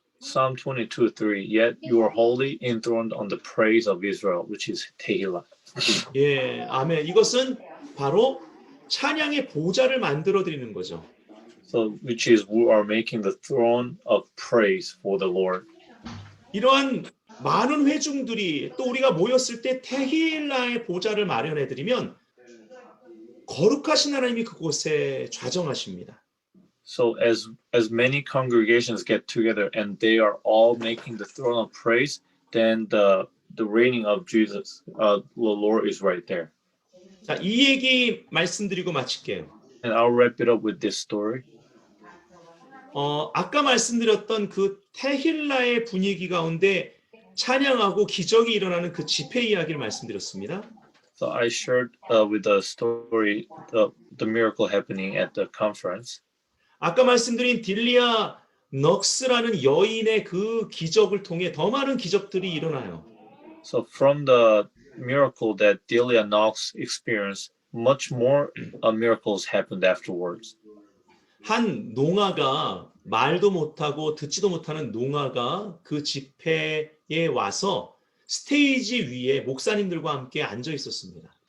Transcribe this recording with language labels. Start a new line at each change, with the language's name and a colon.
English: Psalm 22:3. Yet you are holy, enthroned on the praise of Israel, which is Tehillah.
Korean: 예, 아멘. 이것은 바로 찬양의 보좌를 만들어 드리는 거죠.
English: So which is we are making the throne of praise for the Lord.
Korean: 이러한 많은 회중들이 또 우리가 모였을 때 테힐라의 보좌를 마련해 드리면 거룩하신 하나님이 그곳에 좌정하십니다.
English: So as many congregations get together and they are all making the throne of praise, then the reigning of Jesus, the Lord is right there.
Korean: 자, 이 얘기 말씀드리고 마칠게요.
English: And I'll wrap it up with this story.
Korean: 아까 말씀드렸던 그 테힐라의 분위기 가운데 찬양하고 기적이 일어나는 그 집회 이야기를 말씀드렸습니다.
English: So I shared with the story the miracle happening at the conference.
Korean: 아까 말씀드린 딜리아 넉스라는 여인의 그 기적을 통해 더 많은 기적들이 일어나요.
English: So from the miracle that Delia Knox experienced, much more miracles happened afterwards.
Korean: 한 농아가 말도 못하고 듣지도 못하는 농아가 그 집회에 와서 스테이지 위에 목사님들과 함께 앉아 있었습니다.